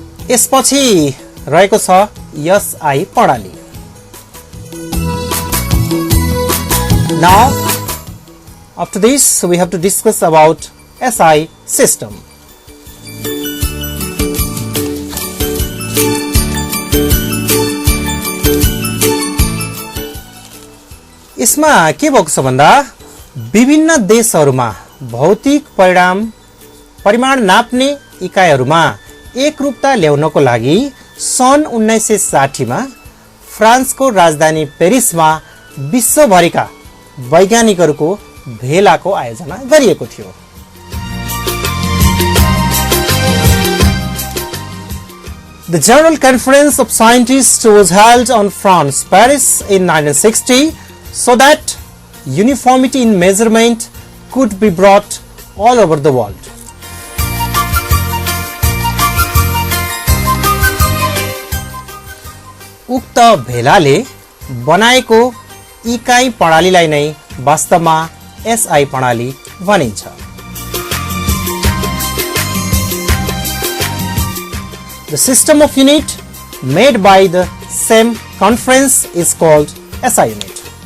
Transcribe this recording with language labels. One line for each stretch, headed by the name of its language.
Nepali: यसपछि रहेको छ एसआई प्रणाली.
English: Now, after this, we have to discuss about SI system.
Nepali: यसमा के भएको छ भन्दा विभिन्न देशहरूमा भौतिक परिमाण नाप्ने इकाइहरूमा एकरूपता ल्याउनको लागि सन् 1960 मा फ्रान्सको राजधानी पेरिसमा विश्वभरिका वैज्ञानिकहरूको भेलाको आयोजना गरिएको थियो.
English: The General Conference of Scientists was held on France, Paris in 1960 so that uniformity in measurement could be brought all over the world.
Nepali: उक्त भेलाले बनाएको इकाइ प्रणालीलाई नै वास्तवमा एसआई प्रणाली भनिन्छ.
English: The system of unit made by the same conference is called SI unit.